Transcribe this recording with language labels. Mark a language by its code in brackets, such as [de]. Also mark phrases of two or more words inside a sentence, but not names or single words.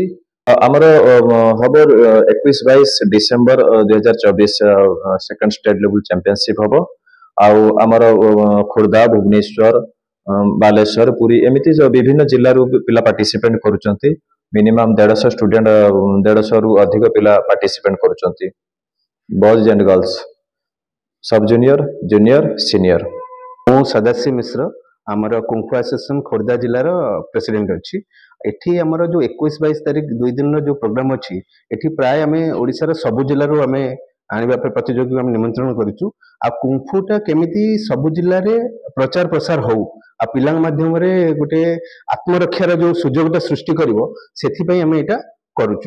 [or] ଆମର ହବ 21-22 ଡିସେମ୍ବର 2024 [en] second state level championship [or] ହବ। ଆଉ ଆମର ଖୋର୍ଦ୍ଧା, ଭୁବନେଶ୍ୱର, ବାଲେଶ୍ୱର, ପୁରୀ ଏମିତି ବିଭିନ୍ନ ଜିଲ୍ଲାରୁ ପିଲା ପାର୍ଟିସିପେଟ କରୁଛନ୍ତି। [en] minimum 150 student, [or] 150 ରୁ ଅଧିକ ପିଲା ପାର୍ଟିସିପେଟ କରୁଛନ୍ତି, [en] boys and girls, sub junior, junior, senior. [or] ମୁଁ ସଦାଶିବ ମିଶ୍ର, ଆମର କୁମ୍ଫୁ ଆସୋସିଏସନ ଖୋର୍ଦ୍ଧା ଜିଲ୍ଲାର ପ୍ରେସିଡେଣ୍ଟ ଅଛି। ଏଠି ଆମର ଯୋଉ 21-22 ତାରିଖ 2 ଦିନର ଯୋଉ ପ୍ରୋଗ୍ରାମ ଅଛି, ଏଠି ପ୍ରାୟ ଆମେ ଓଡ଼ିଶାର ସବୁ ଜିଲ୍ଲାରୁ ଆମେ ଆଣିବା ପାଇଁ ପ୍ରତିଯୋଗୀଙ୍କୁ ଆମେ ନିମନ୍ତ୍ରଣ କରିଛୁ। ଆଉ କୁମ୍ଫୁଟା କେମିତି ସବୁ ଜିଲ୍ଲାରେ ପ୍ରଚାର ପ୍ରସାର ହଉ, ଆଉ ପିଲାଙ୍କ ମାଧ୍ୟମରେ ଗୋଟେ ଆତ୍ମରକ୍ଷାର ଯୋଉ ସୁଯୋଗଟା ସୃଷ୍ଟି କରିବ, ସେଥିପାଇଁ ଆମେ ଏଇଟା କରୁଛୁ।